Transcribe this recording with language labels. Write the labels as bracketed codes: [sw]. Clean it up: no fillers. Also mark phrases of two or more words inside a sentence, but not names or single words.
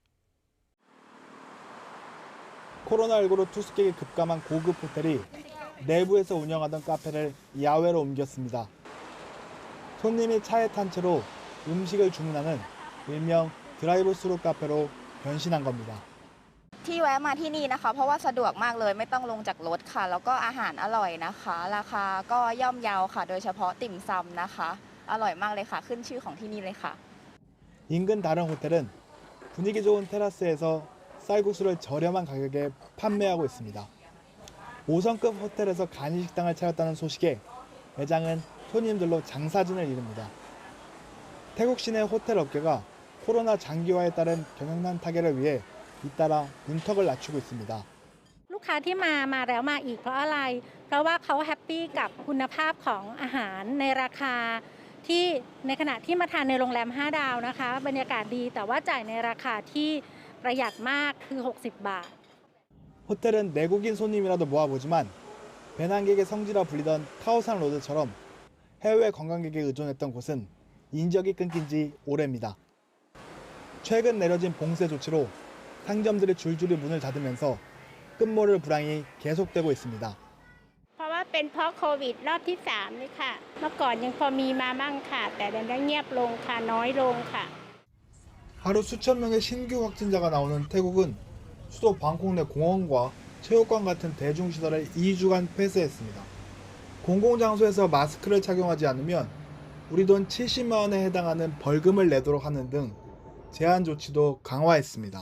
[ko] 코로나19로 투숙객이 급감한 고급 호텔이 내부에서 운영하던 카페를 야외로 옮겼습니다. 손님이 차에 탄 채로 음식을 주문하는 일명 드라이브 스루 카페로 변신한 겁니다. [th] ที่แวะมาที่นี่นะคะเพราะว่าสะดวกมากเลยไม่ต้องลงจากรถค่ะแล้วก็อาหารอร่อยนะคะราคาก็ย่อมเยาค่ะโดยเฉพาะติ่มซำนะคะอร่อยมากเลยค่ะขึ้นชื่อของที่นี่เลยค่ะ [ko] 인근 다른 호텔은 분위기 좋은 테라스에서 쌀국수를 저렴한 가격에 판매하고 있습니다. 5성급 호텔에서 간이 식당을 차렸다는 소식에 매장은 손님들로 장사진을 이룹니다. 태국 시내 호텔 업계가 코로나 장기화에 따른 경영난 타결을 위해 잇따라 문턱을 낮추고 있습니다. [th] ลูกค้าที่มาแล้วมาอีกเพราะอะไรเพราะว่าเขาแฮปปี้กับคุณภาพของอาหารในราคาที่ในขณะที่มาทานในโรงแรม5ดาวนะคะบรรยากาศดีแต่ว่าจ่ายในราคาที่ประหยัดมากคือ60 บาท [ko] 호텔은 내국인 손님이라도 모아보지만 배낭객의 성지라 불리던 카오산 로드처럼 해외 관광객에 의존했던 곳은 인적이 끊긴 지 오래입니다. 최근 내려진 봉쇄 조치로 상점들이 줄줄이 문을 닫으면서 끝모를 불황이 계속되고 있습니다. [th] เพราะว่าเป็นเพราะโควิดรอบที่3นี่ค่ะเมื่อก่อนยังพอมีมาบ้างค่ะแต่เดี๋ยวนี้เงียบลงค่ะน้อยลงค่ะ [ko] 하루 수천 명의 신규 확진자가 나오는 태국은 수도 방콕 내 공원과 체육관 같은 대중시설을 2주간 폐쇄했습니다. 공공장소에서 마스크를 착용하지 않으면 우리 돈 70만 원에 해당하는 벌금을 내도록 하는 등 제한 조치도 강화했습니다.